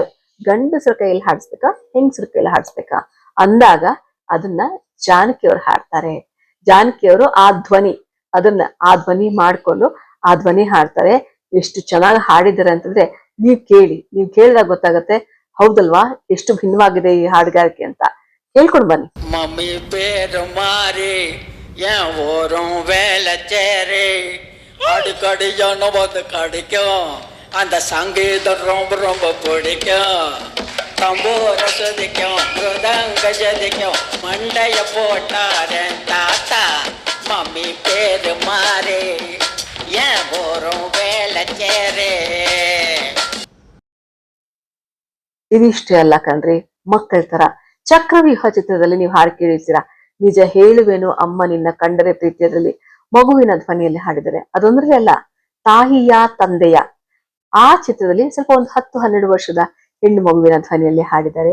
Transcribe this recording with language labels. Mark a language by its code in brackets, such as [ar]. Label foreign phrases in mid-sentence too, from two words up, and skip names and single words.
[kn] ಗಂಡಸರ ಕೈಯಲ್ಲಿ ಹಾಡಿಸ್ಬೇಕಾ, ಹೆಂಗಸರ ಕೈಯಲ್ಲಿ ಹಾಡಿಸ್ಬೇಕಾ ಅಂದಾಗ ಅದನ್ನ ಜಾನಕಿ ಅವ್ರು ಹಾಡ್ತಾರೆ. ಜಾನಕಿ ಅವರು ಆ ಧ್ವನಿ ಮಾಡ್ಕೊಂಡು ಆ ಧ್ವನಿ ಹಾಡ್ತಾರೆ. ಎಷ್ಟು ಚೆನ್ನಾಗಿ ಹಾಡಿದ್ದಾರೆ ಅಂತಂದ್ರೆ ನೀವ್ ಕೇಳಿದಾಗ ಗೊತ್ತಾಗತ್ತೆ, ಹೌದಲ್ವಾ ಎಷ್ಟು ಭಿನ್ನವಾಗಿದೆ ಈ ಹಾಡುಗಾರಿಕೆ ಅಂತ. ಹೇಳ್ಕೊಂಡ್ ಬನ್ನಿ. [ta] மம்மி பேரு மாறி என் ஓரம் வேலைச்சேரி அடிக்கடியான வந்து கிடைக்கும். அந்த சங்கீதம் ரொம்ப ரொம்ப பிடிக்கும். தம்பூர சுதிக்கும், மிருதங்க ஜதிக்கும், மண்டைய போட்டாரன் தாத்தா. மம்மி பேரு மாறி என் ஓரம் வேலைச்சேரி. [kn] ಇದಿಷ್ಟೇ ಅಲ್ಲ ಕಣ್ರಿ, ಮಕ್ಕಳ ತರ ಚಕ್ರವ್ಯೂಹ ಚಿತ್ರದಲ್ಲಿ ನೀವು ಹಾಡು ಕೇಳಿರ್ತೀರಾ. ನಿಜ ಹೇಳುವೇನು ಅಮ್ಮ ನಿನ್ನ ಕಂಡರೆ ಪ್ರೀತಿಯದ್ರಲ್ಲಿ ಮಗುವಿನ ಧ್ವನಿಯಲ್ಲಿ ಹಾಡಿದರೆ. ಅದೊಂದ್ರಲ್ಲಿ ಅಲ್ಲ, ತಾಯಿಯ ತಂದೆಯ ಆ ಚಿತ್ರದಲ್ಲಿ ಸ್ವಲ್ಪ ಒಂದು 10-12 ವರ್ಷದ ಹೆಣ್ಣು ಮಗುವಿನ ಧ್ವನಿಯಲ್ಲಿ ಹಾಡಿದ್ದಾರೆ.